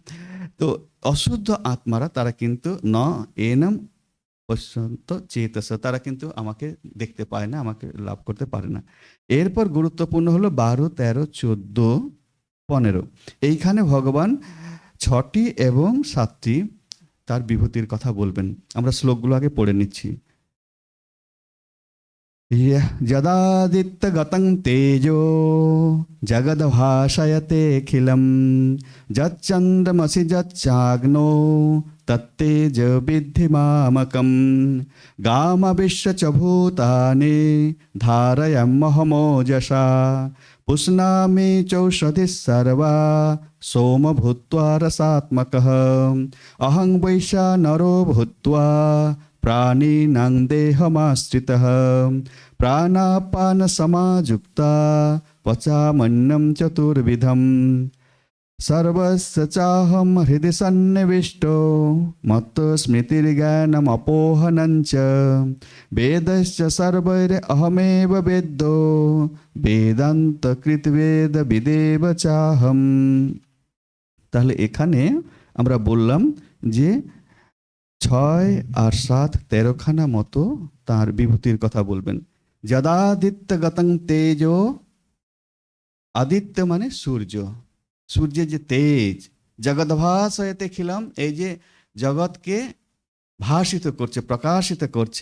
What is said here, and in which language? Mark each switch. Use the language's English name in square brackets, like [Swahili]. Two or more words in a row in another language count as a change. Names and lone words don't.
[Bangla] তো অশুদ্ধ আত্মারা তারা কিন্তু [Sanskrit] ন এনম পশ্যন্ত চেতস, [Bangla] তারা কিন্তু আমাকে দেখতে পায় না, আমাকে লাভ করতে পারে না। এরপর গুরুত্বপূর্ণ হলো 12, 13, 14, 15। এইখানে ভগবান 6টি এবং 7টি তার বিভূতির কথা বলবেন। আমরা শ্লোকগুলো আগে পড়ে নিচ্ছি। [Sanskrit] যদাদিত্যগতং তেজো জগদ্ভাসয়তেऽখিলং যচ্চন্দ্রমসি যচ্চাগ্নৌ তত্তেজ বিদ্ধি মামকম গামবিশ্ব চ ভূতানি ধারয়াম্যহমোজসা পুষ্ণামি চৌষধিঃ সর্বা সোম ভূত্वा রসাত্মকঃ অহং বৈশা নরো ভূত্वा प्राणिनां देहमाश्रितः प्राणापान समायुक्ता पचामन्नं चतुर्विधं सर्वस्य चाहं हृदि सन्निविष्टो मत्तो स्मृतिर्ज्ञानमपोहनं च वेदश्च सर्वैरहमेव वेद्यो वेदान्तकृतवेद विदेव चाहं। [Bangla] তাহলে এখানে আমরা বললাম যে 6 আর 7, 13খানা মতো তার বিভূতির কথা বলবেন। [Sanskrit] যদাদিত্য গতং তেজো, [Bangla] আদিত্য মানে সূর্য, সূর্যের যে তেজ, [Sanskrit] জগদ্ভাসয়তে খিলাম, [Bangla] এই যে জগৎকে ভাসিত করছে, প্রকাশিত করছে।